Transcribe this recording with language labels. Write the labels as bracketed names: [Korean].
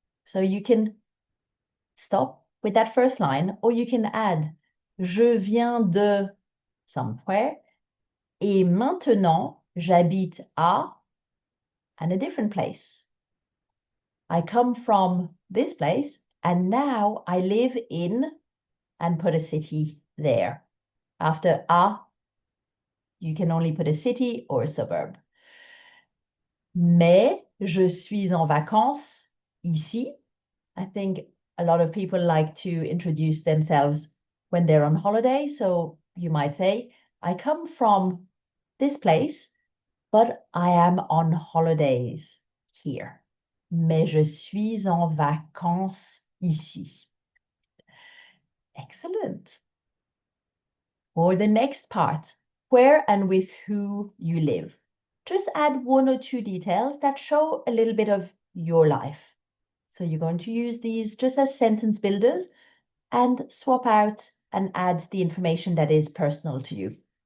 [English] So you can stop with that first line, or you can add [French] je viens de [English] somewhere [French] et maintenant j'habite à [English] and a different place. I come from this place and now I live in and put a city there. After à, you can only put a city or a suburb. [French] Mais je suis en vacances ici. [English] I think a lot of people like to introduce themselves when they're on holiday. So you might say, I come from this place, but I am on holidays here. [French] Mais je suis en vacances ici. [English] Excellent. For the next part, where and with who you live. Just add 1 or 2 details that show a little bit of your life. So you're going to use these just as sentence builders and swap out and add the information that is personal to you.